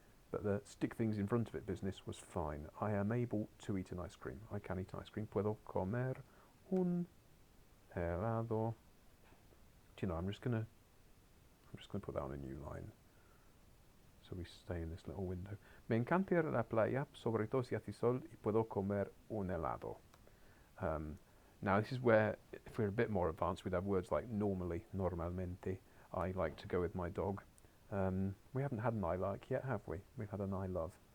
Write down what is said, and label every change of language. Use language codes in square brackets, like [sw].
[en] But the stick things in front of it business was fine. I am able to eat an ice cream. I can eat an ice cream. [es] Puedo comer un helado. [en] Do you know, I'm just gonna put that on a new line. So we stay in this little window. [es] Me encanta ir a la playa, sobre todo si hace sol, y puedo comer un helado. [en] Now this is where, if we're a bit more advanced, we'd have words like normally, normalmente. I like to go with my dog. We haven't had an I like yet, have we? We've had an I love.